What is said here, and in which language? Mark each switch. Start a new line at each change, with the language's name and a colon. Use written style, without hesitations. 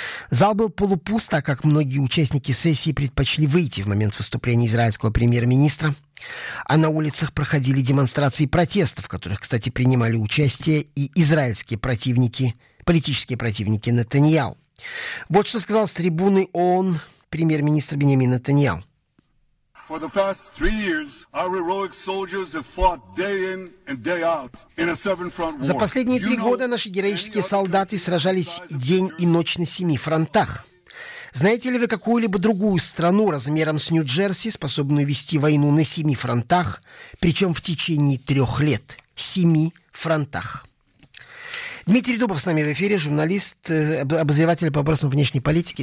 Russian: Зал был полупуст, так как многие участники сессии предпочли выйти в момент выступления израильского премьер-министра. А на улицах проходили демонстрации протестов, в которых, кстати, принимали участие и израильские противники, политические противники Нетаньяху. Вот что сказал с трибуны ООН премьер-министр Бениамин Нетаньяху.
English: For the past three years, our heroic soldiers have fought day in and day out in a seven-front war.
Russian: За последние три года наши героические солдаты сражались день и ночь на семи фронтах. Знаете ли вы какую-либо другую страну размером с Нью-Джерси, способную вести войну на семи фронтах, причем в течение трех лет? Семи фронтах. Дмитрий Дубов с нами в эфире, журналист, обозреватель по вопросам внешней политики.